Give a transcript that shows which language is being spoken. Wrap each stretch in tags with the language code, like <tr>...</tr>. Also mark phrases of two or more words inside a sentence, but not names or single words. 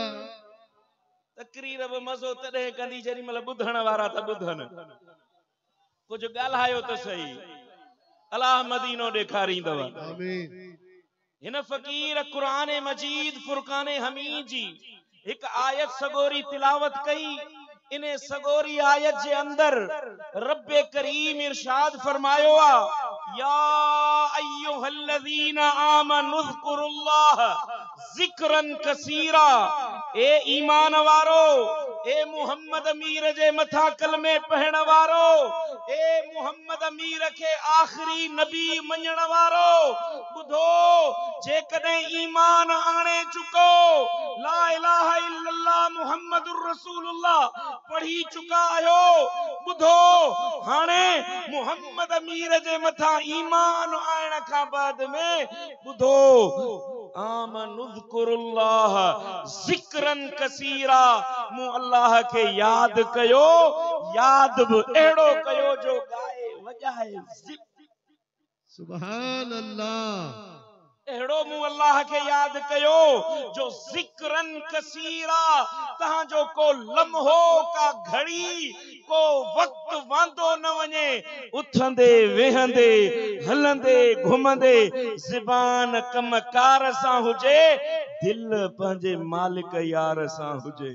<sd>तकरीर बि मज़ो तॾहिं कंदी जेॾी महिल ॿुधण वारा त ॿुधनि कुझु ॻाल्हायो त सही अलाह मदीनो ॾेखारींदव। आमीन। हिन फ़कीर क़ुरान मजीद फुरकान हमीद जी हिक आयत सगोरी तिलावत कई। इन्हें सगोरी आयत जे अंदर रब्बे करीम इरशाद फरमायो आ</sd> <ar>يا أيها الذين آمنوا اذكروا الله ذكرا كثيرا.</ar> <sd>ए ईमान वारो ए मुहम्मद अमीर जे मथा कलमे पढ़ण वारो ए मुहम्मद अमीर के आखिरी नबी मञण वारो ॿुधो जेकॾहिं ईमान आणे चुको</sd> <ar>لا إله إلا الله محمد رسول الله</ar> <sd>पढ़ी चुका आयो ॿुधो हाणे मुहम्मद अमीर जे मथा ईमान आइण खां बाद में ॿुधो</sd> <ar>آمنوا اذكروا الله ذكرا كثيرا</ar> <sd>मूं अल्लाह के याद कयो याद भी एड़ो कयो जो गाए वजाए</sd> <ar>سبحان الله.</ar> <sd>एड़ो मूं अल्लाह के याद कयो जो</sd> <ar>ذكرا كثيرا</ar> <sd>तहां जो को लम्हो का घड़ी को वक्त वांदो न वने उठंदे वेहंदे हलंदे घुमंदे ज़बान कमकार सां हुजे दिल पंहिंजे मालिक यार सां हुजे।</sd>